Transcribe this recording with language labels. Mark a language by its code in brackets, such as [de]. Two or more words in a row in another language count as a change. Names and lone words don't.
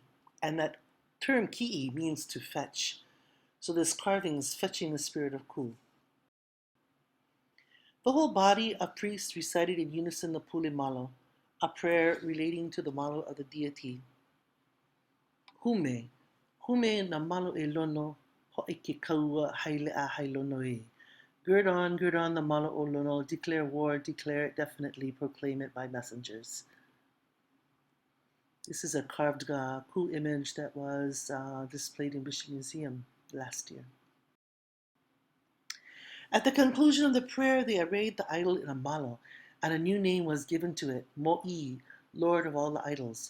[en] And that term ki'i means to fetch. So this carving is fetching the spirit of ku. The whole body of priests recited in unison the Pule Malo, a prayer relating to the malo of the deity. [haw] Hume, hume na malo e lono, ho'ike kaua haile a hailono e. [en] Gird on the malo o lono, declare war, declare it definitely, proclaim it by messengers. This is a carved ku image that was displayed in Bishop Museum last year. At the conclusion of the prayer, they arrayed the idol in a malo, and a new name was given to it, Mo'i, Lord of all the idols.